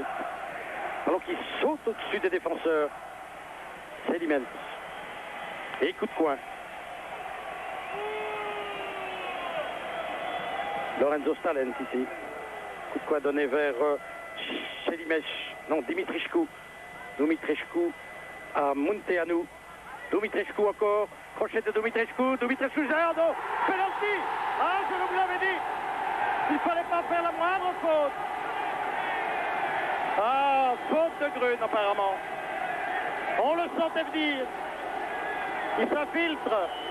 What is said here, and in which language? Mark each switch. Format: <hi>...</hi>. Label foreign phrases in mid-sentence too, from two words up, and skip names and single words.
<fr>Alors qu'il saute au-dessus des défenseurs. Sediments. Et coup de coin. Lorenzo Stalent ici. Coup de coin donné vers Selimesh. Non, Dumitrescu. Dumitrescu à Munteanu. Dumitrescu encore. Crochet de Dumitrescu. Dumitrescu, Gerardo. Penalty. Ah, je vous l'avais dit. Il ne fallait pas faire la moindre faute. Ah, faute de Grune apparemment. On le sentait venir. Il s'infiltre.</fr>